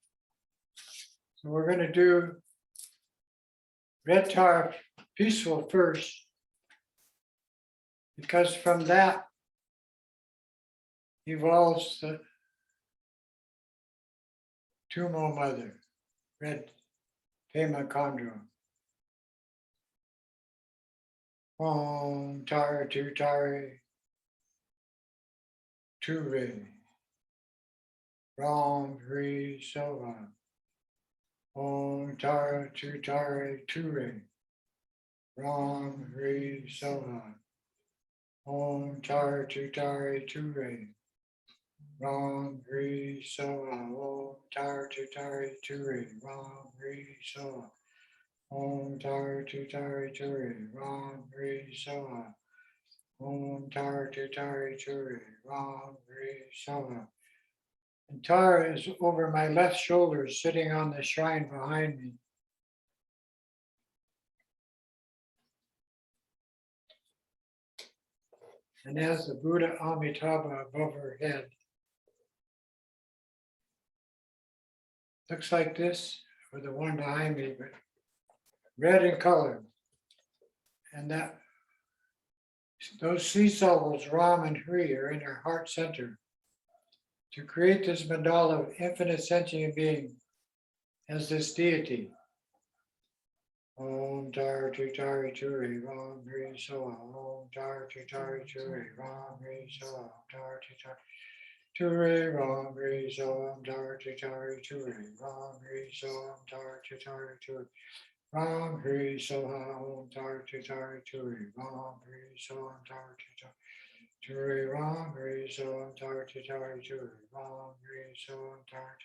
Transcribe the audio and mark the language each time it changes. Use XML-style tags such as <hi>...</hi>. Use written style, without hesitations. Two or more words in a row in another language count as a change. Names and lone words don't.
<en>So we're going to do red Tara peaceful first, because from that evolves the Tummo mother, red Pema Kandro.</en> <sa>Om Tara Tu Tare Tu Re Ram Hri Sova. Om Tara Tu Tare Tu Re Ram Hri Sova. Om Tara Tu Tare Tu Re Ram Hri Sova. Om Tara Tu Tare Tu Re Ram Hri Sova. Om tar tu tari turi, ram ri soa. Om tar tu tari turi, ram ri soa.</sa> <en>And Tara is over my left shoulder, sitting on the shrine behind me. And has the Buddha Amitabha above her head. Looks like this, or the one behind me, but red in color. And those sea syllables, Ram and Hri, are in her heart center. To create this mandala of infinite sentient being as this deity.</en> <sa>Om tar tu tari turi, ram ri soa. Om tar tu tari turi, ram ri soa. Tar tu tari turi, ram ri soa. Tar tu tari turi, ram ri soa. Tar tu tari turi. Ram Hri Soha Om Tar Tu Tari Turi Ram Hri Soha Tar Tu Tari Turi Ram Hri Soha Tar Tu Tari Turi Ram Hri Soha Tar Tu</sa>